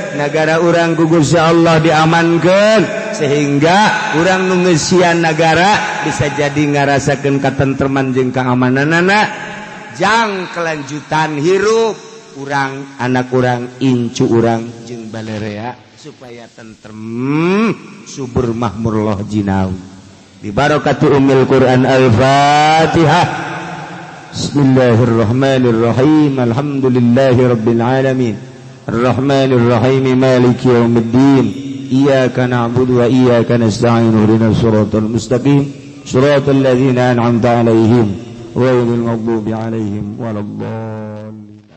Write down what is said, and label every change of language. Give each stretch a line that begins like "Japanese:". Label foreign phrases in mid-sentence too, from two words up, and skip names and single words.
Sundanese: Negara urang ku Gusti Allah diamankeun sehingga urang nu ngeusian negara bisa jadi ngarasakeun katentreman jeung keamananana. Jang kelanjutan hirup urang, anak urang, incu urang jeung balerea supaya tentrem subur makmur loh jinawi.
Arabic: ببركة أم القرآن الفاتحة. بسم الله الرحمن الرحيم. الحمد لله رب العالمين. الرحمن الرحيم مالك يوم الدين. إياك نعبد وإياك نستعين. اهدنا الصراط المستقيم. صراط الذين أنعمت عليهم غير المغضوب عليهم ولا الضالين.